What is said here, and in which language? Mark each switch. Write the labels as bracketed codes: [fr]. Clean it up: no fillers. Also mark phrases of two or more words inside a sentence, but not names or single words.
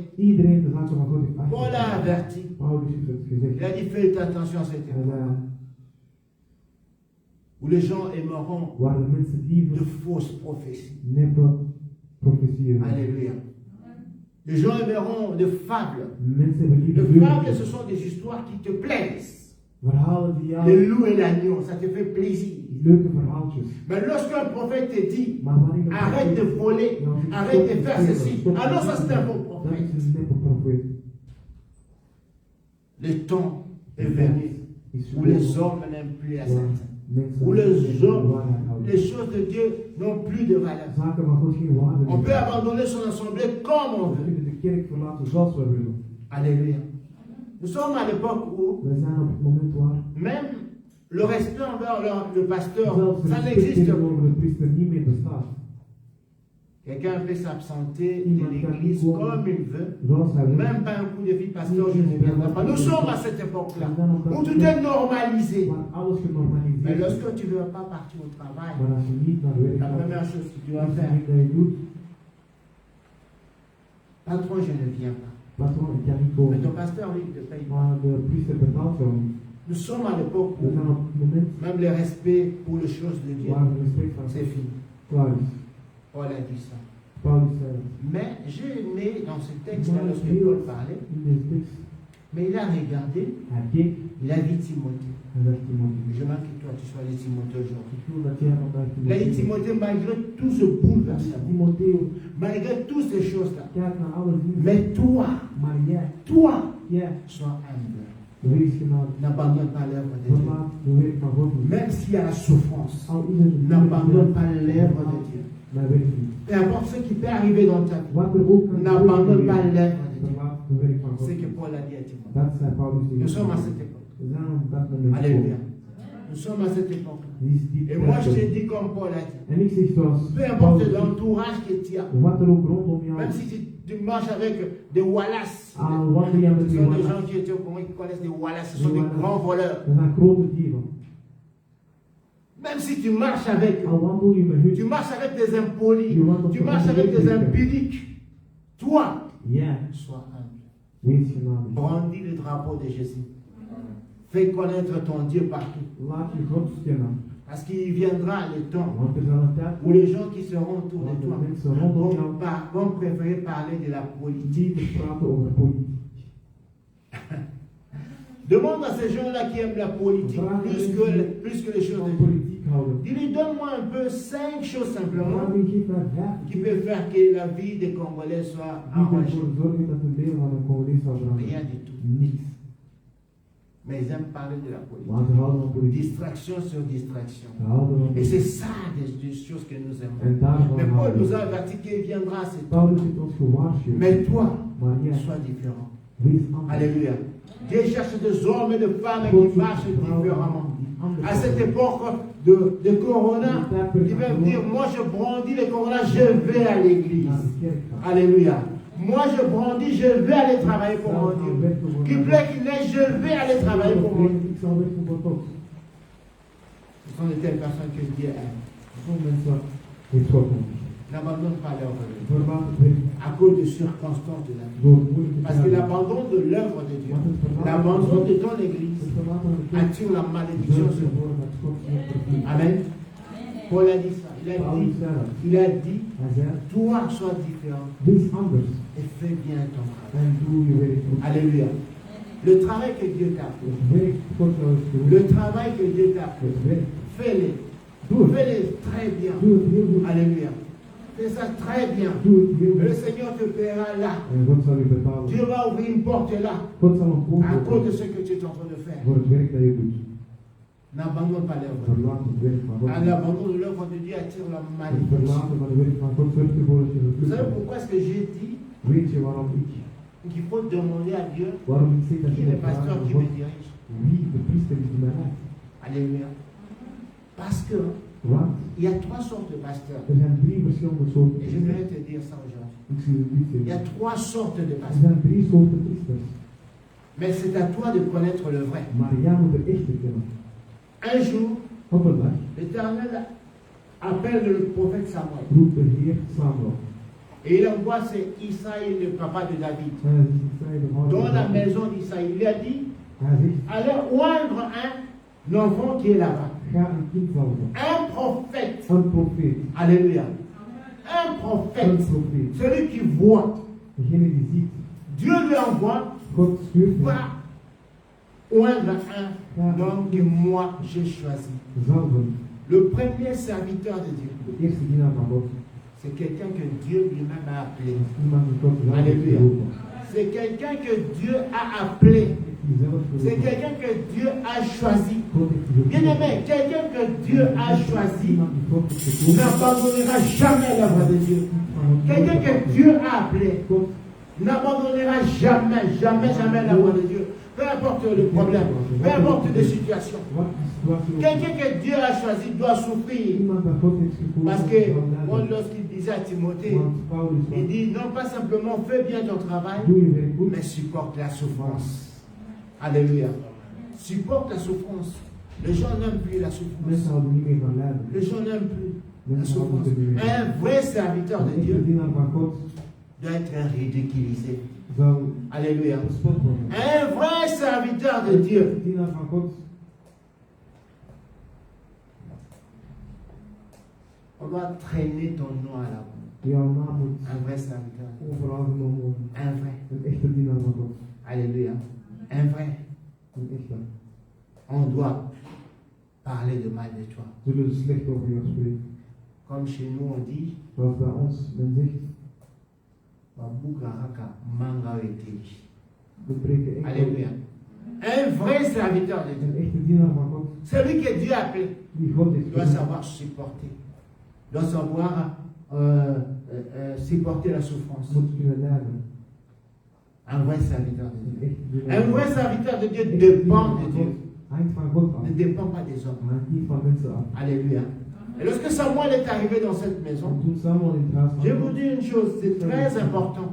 [nl] Iedereen de zaken van God heeft [fr] Paul a [nl] achtergelaten. [fr] averti. [nl] Paulus heeft het gezegd. [fr] Il a dit, faites attention à cette [nl] Hij [fr] époque [nl] zei, [fr] où les gens aimeront [nl] waar de mensen de liever [fr] fausses prophéties. [nl] neppe profetieën hebben. [fr] Alléluia. Les gens aimeront de fables. [nl] Mensen hebben liever [fr] Les fables, ce [nl] leugens. [fr] sont des histoires qui te plaisent. [nl] Verhalen die jou, [fr] Le loup et l'agneau, ça te fait plaisir. [nl] leuke verhaaltjes. [fr] Mais lorsqu'un prophète te dit, [nl] Maar wanneer een [fr] arrête de [nl] profeet [fr] voler, [nl] jou zegt, [fr] arrête de [nl] stop [fr] faire [nl] stelen, [fr] ceci. [nl] stop [fr] Ah non, ça [nl] te [fr] c'est un [nl] doen, [fr] faux [nl] dat [fr] prophète. [nl] is een neppe profeet. [fr] Le temps est venu [nl] Is [fr] où les hommes n'aiment plus la [nl] waar [fr] sainteté. [nl] mensen [fr] Où les [nl] niet van de [fr] hommes, [nl] waarheid houden. [fr] les choses de Dieu n'ont plus de valeur. [nl] Zaken van God geen waarde [fr] On peut [nl] meer. [fr] abandonner son assemblée comme on [nl] We [fr] veut. [nl] kunnen de kerk verlaten zoals we willen. [fr] Alléluia. Nous sommes à l'époque où [nl] We zijn op het moment waar [fr] même le respect envers le pasteur, [nl] zelfs de [fr] ça [nl] respect [fr] n'existe plus. [nl] tegenover de priester niet meer bestaat. [fr] Quelqu'un peut s'absenter de l'église comme il veut. [nl] Zoals hij wil. [fr] Même pas un coup de fil, pasteur, je ne viendrai pas. Nous sommes à cette époque-là où tout est normalisé. [nl] Waar alles [fr] Mais [nl] genormaliseerd is. [fr] lorsque tu ne veux pas partir au travail, [nl] Maar als je niet naar de werk [fr] la [nl] gaat, [fr] première chose que tu [nl] de [fr] dois [nl] eerste [fr] faire, [nl] ding dat je doet, [fr] patron, je ne viens pas. [nl] patron, ik kan niet [fr] Mais [nl] komen. [fr] ton pasteur, lui, il ne paye pas. [nl] Maar de priester betaalt jou niet. [fr] Nous sommes à l'époque [nl] We [fr] où [nl] zijn op het moment [fr] même le respect pour les choses de Dieu, [nl] waar het respect van [fr] c'est fini. [nl] klaar is. [fr] Paul a dit ça. [nl] Paulus zei dat. [fr] Mais j'ai aimé dans ce texte, [nl] Maar [fr] lorsque [nl] heel [fr] Paul parlait, [nl] in deze tekst, [fr] mais il a regardé, [nl] hij keek [fr] il a dit Timothée. [nl] en zegt Timotheus. [fr] Je veux que toi, tu sois le Timothée aujourd'hui. [nl] Ik wil dat jij vandaag [fr] Il a dit Timothée, malgré tout ce bouleversement, [nl] Timotheus, [fr] malgré toutes ces choses-là, [nl] kijk naar alle dingen. [fr] mais toi, [nl] Maar jij, [fr] sois humble. [nl] wees genadig. [fr] N'abandonne pas l'œuvre de Dieu. [nl] Verlaat de werk van God niet. [fr] Même s'il y a la souffrance, [nl] Al is het [fr] n'abandonne pas l'œuvre de Dieu. [nl] maar weet je niet. [fr] Peu importe ce qui peut arriver dans ta vie, [nl] Wat er ook kan [fr] n'abandonne pas [nl] gebeuren, [fr] l'œuvre de Dieu. [nl] verlaat de werk van God. [fr] C'est que Paul a dit à Timothée. [nl] Dat zei Paulus tegen [fr] Nous sommes à [nl] Timotheus. [fr] cette époque. [nl] We zijn op dat moment [fr] Alléluia. [nl] gekomen. [fr] Nous sommes à cette époque. [nl] Die is die [fr] Et moi, je [nl] tijd. [fr] te dis comme Paul a dit. [nl] En ik zeg zoals [fr] Peu importe [nl] Paulus, [fr] l'entourage que tu as, [nl] wat er ook rondom jou [fr] même [nl] is. [fr] si tu marches avec des Wallace, [nl] Al wandel je met [fr] ce [nl] die [fr] sont des gens [nl] Wallace, [fr] qui étaient au Congo qui connaissent des Wallace, ce sont des [nl] Wallace. [fr] grands voleurs. [nl] dat zijn grote dieven. [fr] Même si tu marches avec eux, [nl] Al wandel je met [fr] tu [nl] hun, [fr] marches avec des impolis, [nl] je wandelt [fr] tu [nl] met [fr] marches avec des [nl] hen. [fr] impudiques, toi, [nl] Ja, [fr] sois humble. [nl] wees genadig. [fr] Brandis le drapeau de Jésus. Fais connaître ton Dieu partout. [nl] Laat je God kennen. [fr] Parce qu'il viendra le temps [nl] Want er zal een tijd [fr] où les gens qui seront autour [nl] want [fr] de [nl] de [fr] toi [nl] mensen rondom jou [fr] vont préférer parler de la politique. [nl] die praten over politiek. [fr] Demande à ces gens-là qui aiment la politique plus que les choses [nl] Van [fr] de Dieu. [nl] politiek houden. [fr] Dis-lui, donne-moi un peu 5 choses simplement [nl] Maar wie geeft mij vijf [fr] qui peuvent faire que la vie des Congolais soit [nl] die [fr] arrangée. [nl] ervoor zorgen dat de deel van een Congolees zal [fr] Rien [nl] veranderen? [fr] du tout. [nl] Niks. [fr] Mais ils aiment parler de la politique. [nl] Maar ze houden van politiek. [fr] Distraction sur distraction. [nl] Ze houden van [fr] Et [nl] politiek. [fr] c'est ça des choses que nous aimons. [nl] En daarvan [fr] Mais Paul [nl] houden [fr] nous [nl] we. [fr] a averti qu'il viendra à cet temps. [nl] Paulus heeft ons gewaarschuwd. [fr] Mais toi, [nl] Maar jij, [fr] sois différent. [nl] wees anders. [fr] Alléluia. Dieu cherche des hommes et des femmes [nl] God [fr] qui marchent [nl] zoekt vrouwen [fr] différemment. [nl] die anders [fr] À cette [nl] zijn. [fr] époque de Corona, ils peuvent dire, moi je brandis le Corona, je vais à l'église. [nl] Naar de kerk gaan. [fr] Alléluia. Moi je brandis, je vais aller travailler pour mon Dieu. Qu'il plaît qu'il neige, je vais aller travailler pour mon Dieu. [nl] Ik zal werken voor God. [fr] Ce sont de telles personnes que Dieu aime. [nl] Zo'n mensen heeft God nodig. [fr] N'abandonne pas l'œuvre de Dieu [nl] Verlaat het werk [fr] à cause des circonstances de la vie. [nl] door moeilijke [fr] Parce que [nl] tijden. [fr] l'abandon de l'œuvre de Dieu, [nl] Want het verlaten [fr] l'abandon de ton [nl] het [fr] église [nl] verlaten van de kerk [fr] attire la malédiction [nl] zorgt [fr] sur vous. [nl] ervoor dat God je vervloekt. [fr] Amen. Paul a dit ça. [nl] Paulus zei dat. [fr] Il a dit, [nl] Hij zei, [fr] toi sois différent [nl] wees anders [fr] et fais bien ton travail. [nl] en doe je werk goed. [fr] Alléluia. Le travail que Dieu t'a fait, [nl] Het werk God jou is [fr] le [nl] geroepen. [fr] travail que Dieu t'a fait, [nl] Het werk, [fr] fais-le. [nl] doe het. [fr] Fais-le très bien. [nl] Doe het heel goed. [fr] Alléluia. Fais ça très bien. [nl] Doe het heel [fr] Le [nl] goed. [fr] Seigneur te paiera là. [nl] En God zal je betalen. [fr] Dieu va ouvrir une porte là [nl] God zal een poort [fr] à cause de [nl] openen [fr] ce que tu es en train de faire. [nl] voor het werk dat je doet. [fr] N'abandonne pas l'œuvre. de Dieu. [nl] Verlaat het werk van God. [fr] L'abandon de l'œuvre de Dieu attire la [nl] Het [fr] malédiction. [nl] verlaten van het werk van God zorgt ervoor dat je [fr] Vous [nl] vervloekt [fr] savez [nl] wordt. [fr] pourquoi est-ce que j'ai dit [nl] Weet je waarom [fr] qu'il faut demander à Dieu [nl] waarom ik zeg dat [fr] qui [nl] je [fr] est le [nl] moet vragen [fr] pasteur [nl] aan [fr] qui [nl] God [fr] me dirige? [nl] wie de priester is die mij leidt? [fr] Alléluia. Parce que [nl] Want [fr] il y a 3 sortes de pasteurs. [nl] er zijn 3 verschillende soorten [fr] Et je voudrais [nl] priesters. [fr] te dire ça aujourd'hui. [nl] Ik zie het niet [fr] Il y a [nl] zeggen. [fr] 3 sortes de [nl] Er [fr] pasteurs. [nl] zijn 3 soorten priesters. [fr] Mais c'est à toi de connaître le vrai. [nl] Maar jij moet de echte kennen. [fr] Un jour, [nl] Op een dag [fr] l'Éternel appelle le prophète Samuel. [nl] roept de Heer Samuel. [fr] Et il envoie c'est Isaïe, le papa de David, [nl] En hij zei de vader [fr] dans [nl] van [fr] la [nl] David. [fr] maison d'Isaïe. Il a dit, [nl] Hij zegt, [fr] allez oindre un enfant qui est là-bas. [nl] ga een kind zalven. [fr] Un prophète. [nl] Een profeet. [fr] Alléluia. Un [nl] Een [fr] prophète. [nl] profeet. [fr] Celui qui voit. [nl] Degene die ziet. [fr] Dieu lui envoie [nl] God stuurt hem. [fr] va oindre un homme que moi j'ai choisi. [nl] Zalven. [fr] Le premier serviteur de Dieu, [nl] De eerste dienaar van God. [fr] c'est quelqu'un que Dieu lui-même a appelé. [nl] Iemand die God zelf heeft [fr] Alléluia. [nl] geroepen. [fr] C'est quelqu'un que Dieu a appelé. [nl] Die zelf [fr] C'est [nl] geroepen. [fr] quelqu'un que Dieu a choisi. [nl] God heeft geroepen. [fr] Bien aimé, quelqu'un que Dieu a choisi [nl] Iemand die God heeft geroepen. [fr] n'abandonnera jamais l'œuvre de Dieu. Quelqu'un que Dieu a appelé [nl] God [fr] n'abandonnera jamais, jamais, jamais l'œuvre de Dieu. peu importe le problème, peu importe les situations. [nl] Wat die situatie ook [fr] Quelqu'un que Dieu a choisi doit souffrir. [nl] iemand dat God heeft gekozen, [fr] Parce que [nl] zal [fr] bon, [nl] lijden. [fr] lorsqu'il disait à Timothée, [nl] Want Paulus [fr] il [nl] was, [fr] dit non pas simplement fais bien ton travail, [nl] doe je werk goed, [fr] mais supporte la souffrance. Alléluia. Supporte la souffrance. Les gens n'aiment plus la souffrance. [nl] mensen houden niet meer van lijden. [fr] Les gens n'aiment plus la [nl] Mensen houden [fr] souffrance. [nl] niet meer. [fr] Un vrai serviteur de [nl] Een echte [fr] Dieu [nl] dienaar van God [fr] doit être ridiculisé. [nl] zal [fr] Alléluia. [nl] bespot worden. [fr] Un vrai serviteur de [nl] Een [fr] Dieu [nl] echte dienaar van God, [fr] on doit traîner ton nom à la boue. [nl] jouw naam moet [fr] Un vrai serviteur. [nl] overal genomen worden. [fr] Un vrai. [nl] Een echte dienaar van God. [fr] Alléluia. Un vrai. [nl] Een echte. [fr] On doit parler de mal de toi. [nl] Zullen ze slecht over jou spreken. [fr] Comme chez nous on dit, [nl] Zoals bij ons men zegt, [ln] Babukaraka manga weteli. [nl] we breken enkel. [fr] Alléluia. Un vrai serviteur de [nl] Een [fr] Dieu. [nl] echte dienaar van God, [fr] Celui que Dieu a appelé [nl] die God heeft [fr] doit [nl] geroepen, [fr] savoir supporter. Doit savoir supporter la souffrance. [nl] moet kunnen lijden. [fr] Un vrai serviteur de [nl] Een [fr] Dieu. [nl] echte dienaar [fr] Un [nl] van [fr] vrai [nl] God. [fr] serviteur de Dieu [nl] Een echte dienaar [fr] dépend [nl] van [fr] de [nl] God [fr] Dieu. [nl] hangt van God af, [fr] Ne dépend pas des hommes. [nl] maar hangt niet van mensen af. [fr] Alléluia. Et lorsque Samuel est arrivé dans cette [nl] En [fr] maison, [nl] toen Samuel in het huis [fr] je [nl] kwam, [fr] vous dis une chose, c'est très important